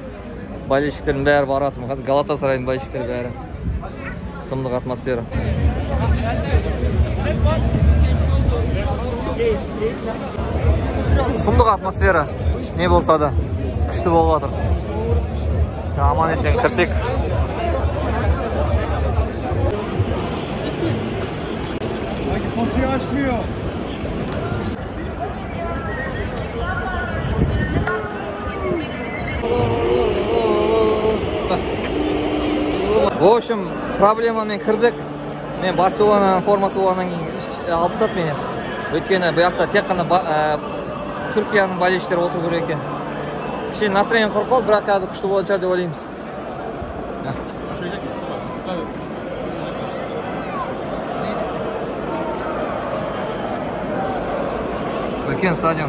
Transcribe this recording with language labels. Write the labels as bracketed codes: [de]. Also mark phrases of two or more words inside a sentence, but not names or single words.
[kk] Болельшіктердің бәрі барып жатыр. Галатасарайдың болельшіктері бәрі. Сұмдық атмосфера. Сұмдық атмосфера. Не болса да күшті болып жатыр. Аман есен кірсек. [tr] Posuyu açmıyor. [ru] В общем, [kk] проблемамен кірдік. Мен Барселонаның формасы болғаннан кейін алып тастады мені. Өйткені бұл жақта тек қана Түркияның болельшіктері отыру керек екен. Кішкене настроение құрып қалды, бірақ қазір күшті болатын шығар деп ойлаймыз. Үлкен стадион.